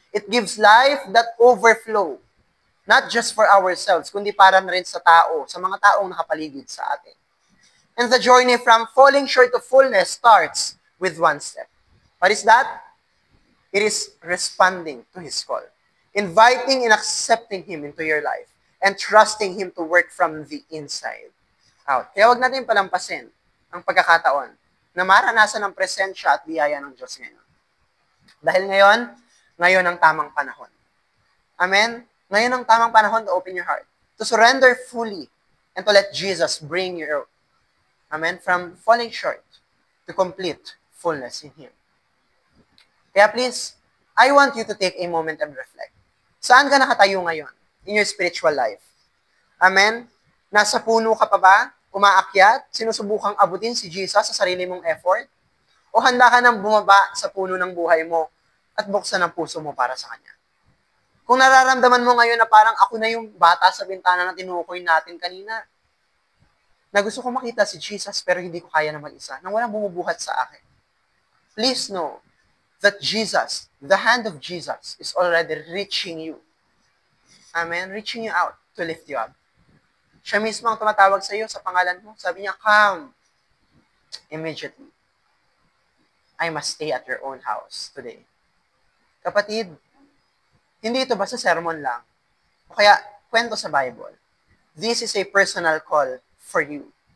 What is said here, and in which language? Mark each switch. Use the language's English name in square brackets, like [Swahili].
[English] It gives life that overflow, not just for ourselves, [Filipino] kundi para na rin sa tao, sa mga taong nakapaligid sa atin. [English] And the journey from falling short of fullness starts with one step. What is that? It is responding to His call, inviting and accepting Him into your life, and trusting Him to work from the inside out. [Filipino] Kaya wag natin palampasin ang pagkakataon na maranasan ang presensya at biyaya ng Diyos ngayon. Dahil ngayon ang tamang panahon. Amen? Ngayon ang tamang panahon [English] to open your heart, to surrender fully, and to let Jesus bring you, amen, from falling short to complete fullness in Him. Kaya please, I want you to take a moment and reflect. [Filipino] Saan ka nakatayo ngayon [English] in your spiritual life? [Filipino] Amen? Nasa puno ka pa ba? Umaakyat? Sinusubukang abutin si Jesus sa sarili mong effort? O handa ka nang bumaba sa puno ng buhay mo at buksan ang puso mo para sa Kanya? Kung nararamdaman mo ngayon na parang ako na yung bata sa bintana na tinukoy natin kanina, na gusto ko makita si Jesus pero hindi ko kaya na mag-isa, nang walang bumubuhat sa akin, [English] please know that Jesus, the hand of Jesus, is already reaching you. [Filipino] Amen? [English] Reaching you out to lift you up. [Filipino] Siya mismo ang tumatawag sa iyo sa pangalan mo. Sabi niya, [English] come immediately. I must stay at your own house today. [Filipino] Kapatid, hindi ito basta sermon lang. O kaya, kwento sa Bible. [English] This is a personal call for you.